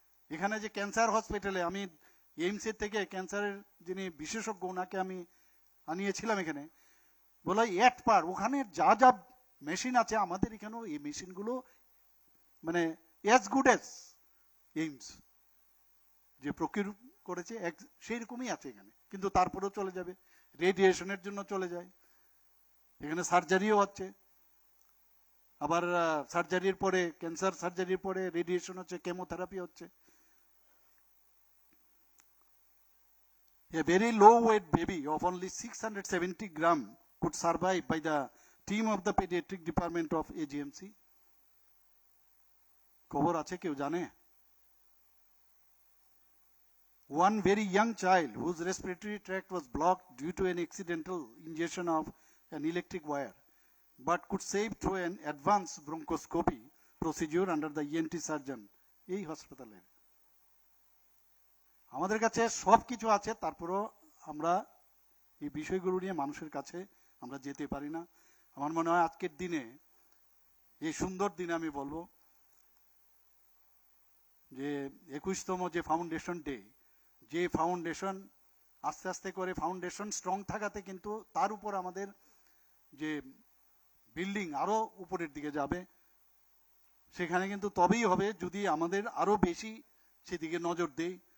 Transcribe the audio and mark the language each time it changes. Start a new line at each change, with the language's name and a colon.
Bangla: এখানে যে ক্যান্সার হসপিটালে, আমি এইমসের থেকে ক্যান্সারের যিনি বিশেষজ্ঞ ওনাকে আমি আনিয়েছিলাম এখানে, বলে এট পার ওখানে যা যা মেশিন আছে আমাদের এখানেও এই মেশিনগুলো মানে অ্যাজ গুড অ্যাজ এইমস যে প্রকিউর করেছে সেই রকমই আছে এখানে, কিন্তু তারপরেও চলে যাবে, রেডিয়েশনের জন্য চলে যায়। এখানে সার্জারিও হচ্ছে, আবার সার্জারির পরে, ক্যান্সার সার্জারির পরে রেডিয়েশন হচ্ছে, কেমোথেরাপি হচ্ছে।
English: A very low weight baby of only 670 gram could survive by the team of the pediatric department of AGMC.
Bangla: খবর আছে কেউ জানে?
English: One very young child whose respiratory tract was blocked due to an accidental ingestion of an electric wire, but could save through an advanced bronchoscopy procedure under the ENT surgeon.
Bangla: এই হাসপাতালের আমাদের কাছে সব কিছু আছে, তারপরও আমরা এই বিষয়গুলো নিয়ে মানুষের কাছে আমরা যেতে পারি না। আমার মনে হয় আজকের দিনে, এই সুন্দর দিনে আমি বলবো যে 21তম যে ফাউন্ডেশন ডে, যে ফাউন্ডেশন আস্তে আস্তে করে ফাউন্ডেশন স্ট্রং থাকাতে কিন্তু তার উপর আমাদের যে বিল্ডিং আরো উপরের দিকে যাবে, সেখানে কিন্তু তবেই হবে যদি আমাদের আরো বেশি সেদিকে নজর দেই।